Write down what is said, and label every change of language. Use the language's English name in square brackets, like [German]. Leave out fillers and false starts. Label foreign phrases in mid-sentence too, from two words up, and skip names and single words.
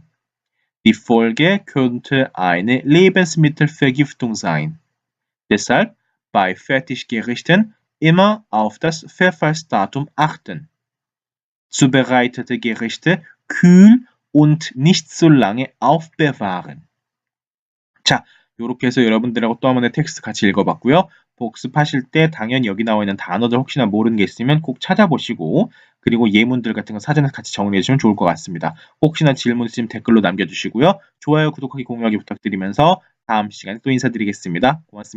[German] Die Folge könnte eine Lebensmittelvergiftung sein. Deshalb bei Fertiggerichten immer auf das Verfallsdatum achten. Zubereitete Gerichte kühl und nicht so lange aufbewahren. [Korean] 자, 이렇게 해서 여러분들하고 또 한 번의 텍스트 같이 읽어봤고요. 복습하실 때 당연히 여기 나와 있는 단어들 혹시나 모르는 게 있으면 꼭 찾아보시고 그리고 예문들 같은 거 사전에 같이 정리해 주시면 좋을 것 같습니다. 혹시나 질문 있으면 댓글로 남겨주시고요. 좋아요, 구독하기, 공유하기 부탁드리면서 다음 시간에 또 인사드리겠습니다.